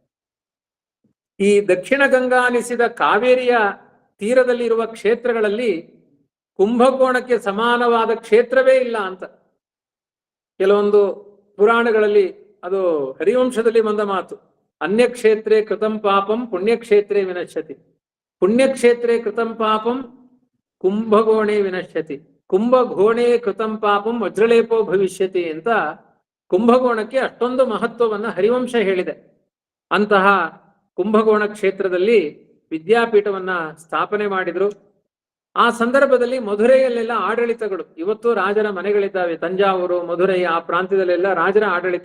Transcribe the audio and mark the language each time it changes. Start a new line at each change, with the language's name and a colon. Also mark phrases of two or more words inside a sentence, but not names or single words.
Kannada: ಈ ದಕ್ಷಿಣ ಗಂಗಾ ಅನಿಸಿದ ಕಾವೇರಿಯ ತೀರದಲ್ಲಿ ಇರುವ ಕ್ಷೇತ್ರಗಳಲ್ಲಿ ಕುಂಭಕೋಣಕ್ಕೆ ಸಮಾನವಾದ ಕ್ಷೇತ್ರವೇ ಇಲ್ಲ ಅಂತ ಕೆಲವೊಂದು ಪುರಾಣಗಳಲ್ಲಿ, ಅದು ಹರಿವಂಶದಲ್ಲಿ ಬಂದ ಮಾತು.
Sanskrit: ಅನ್ಯಕ್ಷೇತ್ರೇ ಕೃತಂ ಪಾಪಂ ಪುಣ್ಯಕ್ಷೇತ್ರೇ ವಿನಶ್ಯತಿ, ಪುಣ್ಯಕ್ಷೇತ್ರೇ ಕೃತಂ ಪಾಪಂ ಕುಂಭಕೋಣೆ ವಿನಶ್ಯತಿ, ಕುಂಭಕೋಣೆ ಕೃತಂ ಪಾಪಂ ವಜ್ರಲೇಪೋ ಭವಿಷ್ಯತಿ
Kannada: ಅಂತ ಕುಂಭಕೋಣಕ್ಕೆ ಅಷ್ಟೊಂದು ಮಹತ್ವವನ್ನ ಹರಿವಂಶ ಹೇಳಿದೆ. ಅಂತಹ ಕುಂಭಕೋಣ ಕ್ಷೇತ್ರದಲ್ಲಿ ವಿದ್ಯಾಪೀಠವನ್ನ ಸ್ಥಾಪನೆ ಮಾಡಿದ್ರು. ಆ ಸಂದರ್ಭದಲ್ಲಿ ಮಧುರೆಯಲ್ಲೆಲ್ಲ ಆಡಳಿತಗಳು, ಇವತ್ತು ರಾಜರ ಮನೆಗಳಿದ್ದಾವೆ, ತಂಜಾವೂರು, ಮಧುರೈ, ಆ ಪ್ರಾಂತ್ಯದಲ್ಲೆಲ್ಲ ರಾಜರ ಆಡಳಿತ.